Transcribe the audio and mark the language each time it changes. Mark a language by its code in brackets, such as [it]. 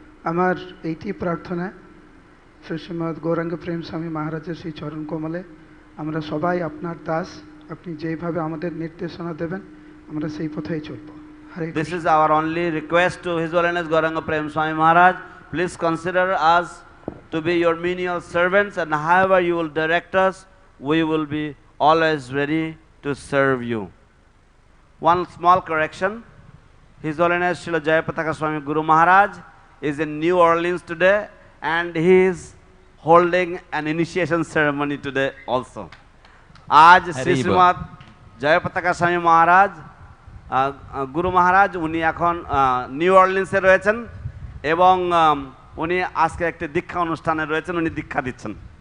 [bn] আমার এইটি প্রার্থনা শ্রীমৎ গৌরাঙ্গ প্রেম স্বামী মহারাজের সেই চরণ কমলে আমরা সবাই আপনার দাস, আপনি যেভাবে আমাদের নির্দেশনা দেবেন আমরা সেই পথেই চলব। [en] This is our only request to His Holiness Gauranga Prema Swami Maharaj. Please consider us to be your menial servants, and however you will direct us, we will be always ready to serve you. One small correction. His Holiness Srila Jayapataka Swami Guru Maharaj is in New Orleans today, and he is holding an initiation ceremony today also. [bn] Aaj Sri Srimad Jayapataka Swami Maharaj Guru Maharaj উনি এখন new অর্লিন্সে রয়েছেন এবং উনি আজকে একটি দীক্ষা অনুষ্ঠানে রয়েছেন, উনি দীক্ষা দিচ্ছেন।